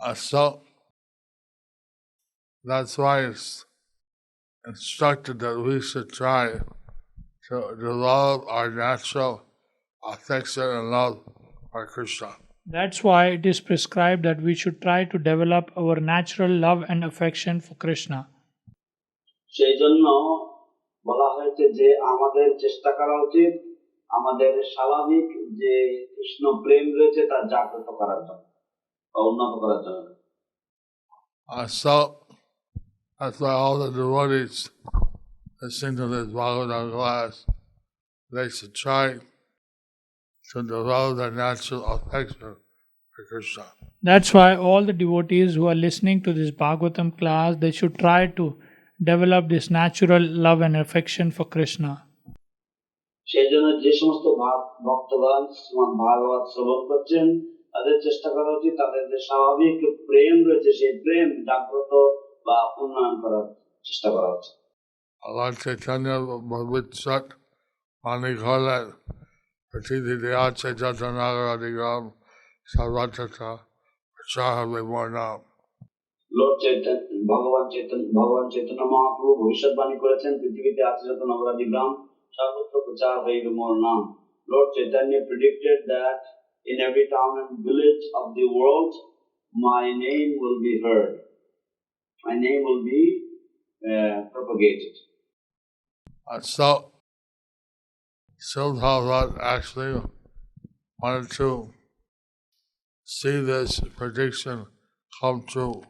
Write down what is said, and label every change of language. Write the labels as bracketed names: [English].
[English] So that's why it's instructed that we should try to develop our natural affection and love for Krishna. That's why it is prescribed that we should try to develop our natural love and affection for Krishna. [Bangla] সেই জন্য বলা হয়েছে যে আমাদের চেষ্টা করা উচিত আমাদের স্বাভাবিক যে কৃষ্ণ প্রেম রয়েছে তা জাগ্রত করার জন্য বা উন্নত করার জন্য। [English] So that's why all the devotees listening to this Bhagavatam class, they should try to develop their natural affection for Krishna. That's why all the devotees who are listening to this Bhagavatam class, they should try to develop this natural love and affection for Krishna. [Bangla] সেই জন্য যে সমস্ত ভক্তগণ শ্রীমদ্ ভাগবত শ্রবণ করছেন তাদের চেষ্টা করা উচিত তাদের যে স্বাভাবিক প্রেম রয়েছে সেই প্রেম জাগ্রত বা উন্নয়ন করার চেষ্টা করা উচিত। Lord Chaitanya Bhavitsat Manikholat Pratiti Deyache Jatanagaradigam Sarvatata Prachaha Vivarnam. Lord Chaitanya ভগবান চৈতন্য মহাপ্রভু ভবিষ্যৎবাণী করেছেন পৃথিবীতে আছে যত নগরাদি গ্রাম সর্বত্র প্রচার হইবে মোর নাম। [English] Lord Chaitanya predicted that in every town and village of the world my name will be heard, my name will be propagated. So Prabhupada actually wanted to see this prediction come true.